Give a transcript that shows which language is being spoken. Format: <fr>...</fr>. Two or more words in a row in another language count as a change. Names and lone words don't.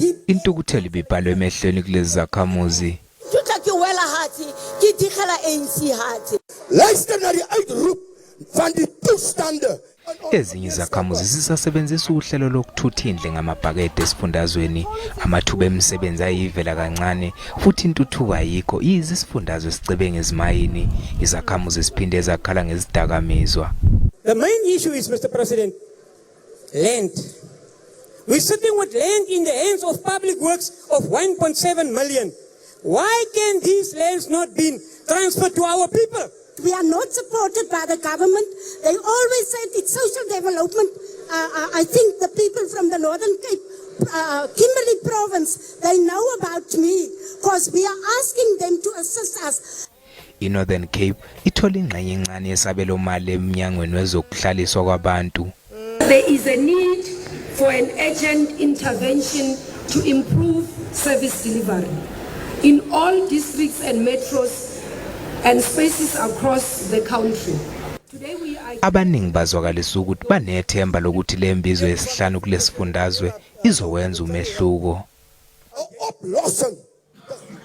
<zu>Intukuthelo ibibhalwe emehlweni kulezi zakhamuzi.</zu> <af>Luister na die uitroep van die toestande.</af> <zu>Ezinye izakhamuzi zisasebenzisa uhlelo lokuthutha indle ngamabhakede esifundazweni. Amathuba omsebenzi ayivela kancane futhi intuthuko ayikho. Yizi isifundazwe sicebe ngezimayini. Izakhamuzi ziphinde ezakhala ngezidakamizwa.</zu> <en>The main issue is, Mr. President, land. We're sitting with land in the hands of public works of 1.7 million. Why can these lands not be transferred to our people? We are not supported by the government. They always said it's social development. I think the people from the Northern Cape, Kimberley province, they know about me because we are asking them to assist us.</en> <zu>INorthern Cape ithola ingxenye encane yesabelo mali emnyangweni wezokuhlaliswa kwabantu.</zu> <en>There is a need for an urgent intervention to improve service delivery in all districts and metros and spaces across the country. Today we are</en> <zu>Abaningi bazwakalisa ukuthi banethemba lokuthi le mbizo yesihlanu kulesifundazwe izowenza umehluko.</zu> <af>Oplossing</af>